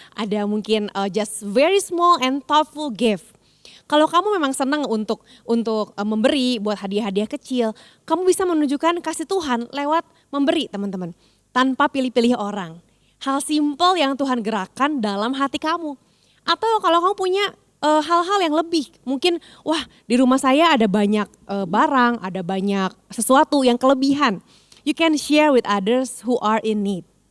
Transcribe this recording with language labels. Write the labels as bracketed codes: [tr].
[id] Ada mungkin [en] just very small and thoughtful gift. [id] Kalau kamu memang senang untuk memberi buat hadiah-hadiah kecil. Kamu bisa menunjukkan kasih Tuhan lewat memberi teman-teman. Tanpa pilih-pilih orang. Hal simpel yang Tuhan gerakan dalam hati kamu. Atau kalau kamu punya hal-hal yang lebih, mungkin wah di rumah saya ada banyak barang, ada banyak sesuatu yang kelebihan. [en] You can share with others who are in need.